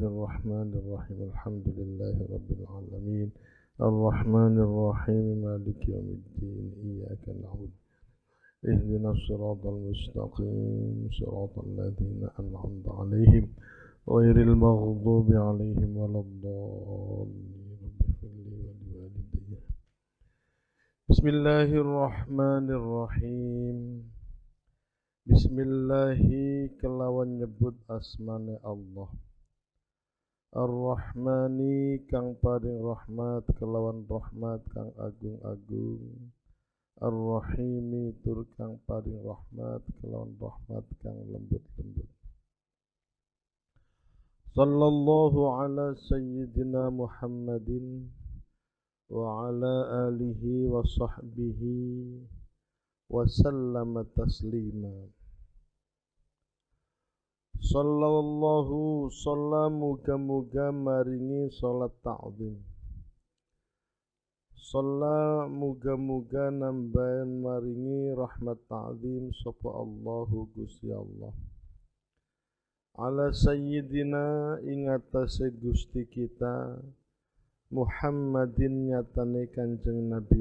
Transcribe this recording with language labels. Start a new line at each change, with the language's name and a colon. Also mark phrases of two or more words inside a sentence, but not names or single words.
Arabic: الرحمن الرحيم الحمد لله رب العالمين الرحمن الرحيم مالك يوم الدين إياك نعبد اهدنا الصراط المستقيم صراط الذين أنعمت عليهم غير المغضوب عليهم ولا الضالين رب اغفر لي ولوالدي بسم الله الرحمن الرحيم بسم الله
Javanese: kelawan nyebut asmane Allah Ar-Rahmani kang paring rahmat kelawan rahmat kang agung-agung Ar-Rahimi tur kang paring rahmat kelawan rahmat kang lembut-lembut
Arabic: صلى الله على سيدنا محمد وعلى آله وصحبه وسلم تسليما صلى الله سلم
Javanese: muga-muga maringi salat ta'zim Salam muga-muga nambahan maringi rahmat ta'zim sapa Allahu Gusti Allah ala sayyidina ing atase Gusti kita Muhammadin nyatane Kanjeng Nabi